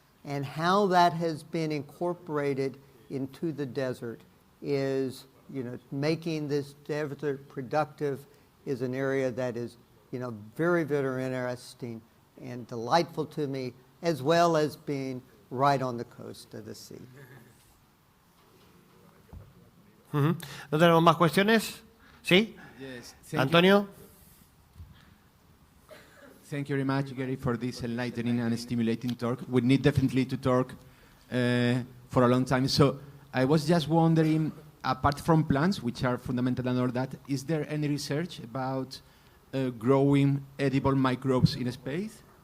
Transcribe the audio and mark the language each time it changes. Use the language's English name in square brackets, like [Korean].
[English] And how that has been incorporated into the desert is, making this desert productive is an area that is, very, very interesting and delightful to me, as well as being right on the coast of the sea. [Spanish] ¿No tenemos más cuestiones? ¿Sí? [English] Yes, Antonio. Thank you very much, Gary, for this enlightening and stimulating talk. We need definitely to talk for a long time. So I was just wondering, apart from plants, which are fundamental and all that, is there any research about growing edible microbes in space?